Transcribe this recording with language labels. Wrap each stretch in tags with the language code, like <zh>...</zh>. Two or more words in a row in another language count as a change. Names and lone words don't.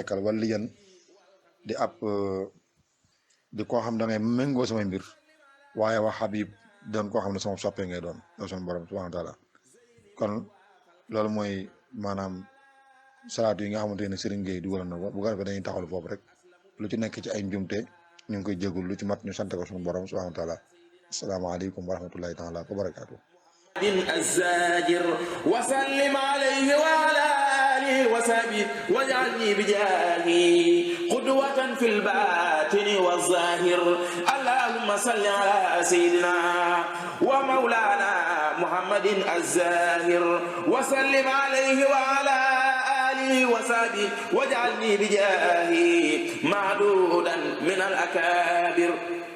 <wo>nekkal wala liyan di ab di koo xam da ngay méngoo samay mbir waaye wax Habib doon koo xam ne sama soppe ngay doon yow sunu borom</wo> <ar>سبحانه وتعالى</ar> <wo>kon loolu mooy maanaam salaatu yi nga xamante ne Serigne Gueye dugal na ko bu ko defee dañuy taxawal foofu rek lu ci nekk ci ay njumte ñu ngi koy jégul lu ci mat ñu sant ko sunu borom</wo> <ar>سبحانه وتعالى السلام عليكم ورحمة الله تعالى وبركاته. الزاجر وسلم عليه وعلى آله وصحبه واجعلني بجاهه قدوة في الباطن والظاهر اللهم صل على سيدنا ومولانا محمد الزاهر وسلم عليه وعلى آله وصحبه واجعلني بجاهه معدودا من الأكابر</ar>